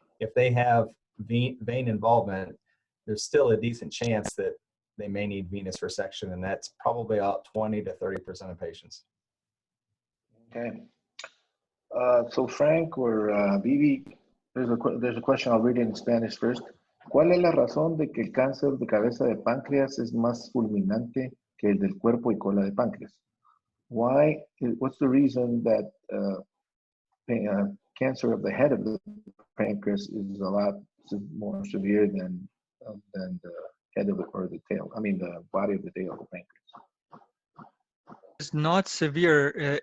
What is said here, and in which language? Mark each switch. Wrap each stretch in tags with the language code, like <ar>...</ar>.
<en>if they have vein involvement, there's still a decent chance that they may need venous resection, and that's probably about 20 to 30% of patients. Okay. So Frank or Vivi, there's a question, I'll read it in Spanish first.</en> <es>¿Cuál es la razón de que el cáncer de cabeza de páncreas es más fulminante que el del cuerpo y cola de páncreas?</es> <en>What's the reason that cancer of the head of the pancreas is a lot more severe than the head of or the tail? I mean, the body of the tail of the pancreas. It's not severe.</en>